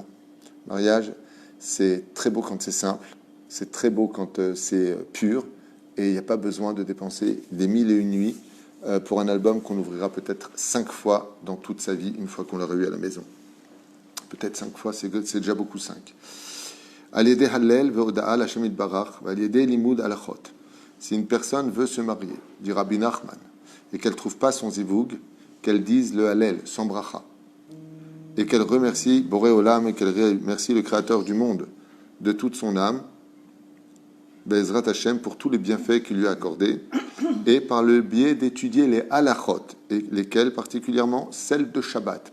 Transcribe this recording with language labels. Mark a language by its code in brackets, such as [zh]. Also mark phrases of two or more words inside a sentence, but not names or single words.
[fr] Mariage, c'est très beau quand c'est simple, c'est très beau quand c'est pur, et il n'y a pas besoin de dépenser des 1001 nuits pour un album qu'on ouvrira peut-être 5 fois dans toute sa vie, une fois qu'on l'aura eu à la maison. Peut-être 5 fois, c'est déjà beaucoup 5. [he] על ידי הלל והודאה להשם יתברך ועל ידי לימוד הלכות. [fr] Si une personne veut se marier, dit Rabbi Nachman, et qu'elle ne trouve pas son zivoug, qu'elle dise le Hallel, sans bracha, et qu'elle remercie [he] בורא עולם, [fr] et qu'elle remercie le Créateur du monde de toute son âme, [he] בעזרת השם, [fr] pour tous les bienfaits qu'il lui a accordés, et par le biais d'étudier les halachot, et lesquelles particulièrement celles de Shabbat.